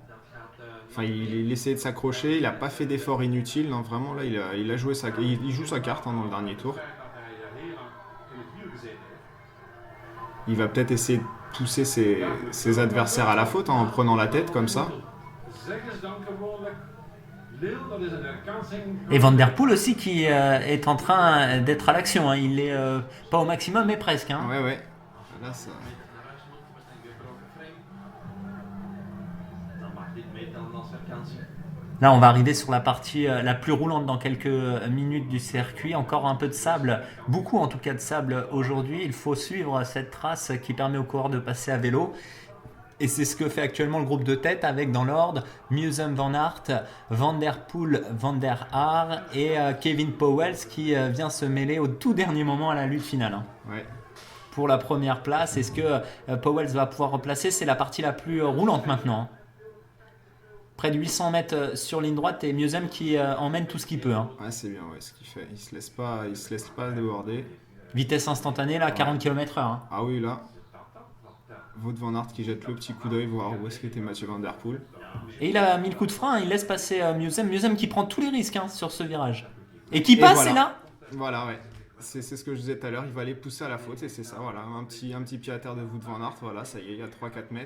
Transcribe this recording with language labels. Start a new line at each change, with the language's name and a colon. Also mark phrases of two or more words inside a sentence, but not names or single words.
French: Enfin, il essayait de s'accrocher, il n'a pas fait d'effort inutile. Non, vraiment, là, il a joué il joue sa carte hein, dans le dernier tour. Il va peut-être essayer de pousser ses adversaires à la faute hein, en prenant la tête comme ça.
Dutch: Dat is een herkansing.
French: Et Van Der Poel aussi qui est en train d'être à l'action. Hein. Il est pas au maximum, mais presque. Hein. Ouais, ouais. Là, ça...
Dutch: Naar huis moet met een gebroken frame. Dan mag dit meetellen als herkansing.
French: Là, on va arriver sur la partie la plus roulante dans quelques minutes du circuit. Encore un peu de sable, beaucoup en tout cas de sable aujourd'hui. Il faut suivre cette trace qui permet aux coureurs de passer à vélo. Et c'est ce que fait actuellement le groupe de tête avec dans l'ordre Meeusen Van Aert, Van Der Poel, Van Der Haar et Kevin Powell qui vient se mêler au tout dernier moment à la lutte finale. Hein. Ouais. Pour la première place, est-ce que Powell va pouvoir replacer? C'est la partie la plus roulante maintenant. Hein. Près de 800 mètres sur ligne droite et Meeusen qui emmène tout ce qu'il peut. Hein. Ouais, c'est bien ouais, ce qu'il fait. Il se laisse pas déborder. Vitesse instantanée là, 40 km/h. Hein. Ah oui, là. Wout van Aert qui jette le petit coup d'œil voir où est-ce qu'était Mathieu Van Der Poel. Et il a mis le coup de frein, il laisse passer Meeusen. Meeusen qui prend tous les risques hein, sur ce virage. Et qui passe, voilà. c'est là. Voilà, ouais. C'est ce que je disais tout à l'heure, il va aller pousser à la faute et c'est ça, voilà. Un petit pied à terre de Wout van Aert, voilà, ça y est, il y a 3-4 mètres.